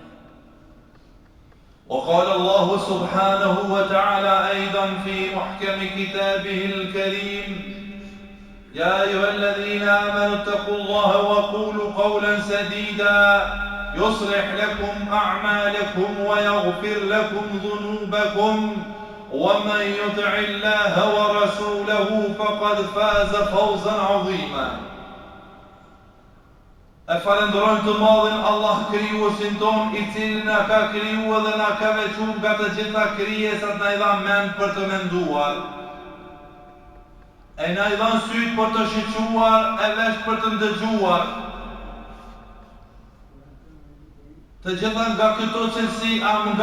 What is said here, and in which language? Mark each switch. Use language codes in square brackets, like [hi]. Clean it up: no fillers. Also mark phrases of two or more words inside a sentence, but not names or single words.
[ar] وقال الله سبحانه وتعالى أيضا في محكم كتابه الكريم يا أيها الذين آمنوا اتقوا الله وقولوا قولا سديدا يصلح لكم أعمالكم ويغفر لكم ذنوبكم ومن يطع الله ورسوله فقد فاز فوزا عظيما [sq] Falenderojmë të madhin Allah krijuesin ton I cili na ka krijuar dhe na ka veçuar nga të gjitha krijesat na I dha mend për të menduar E na I dha syt për të shiquar e vesh për të ndëgjuar Të gjitha nga këto cilësi, nga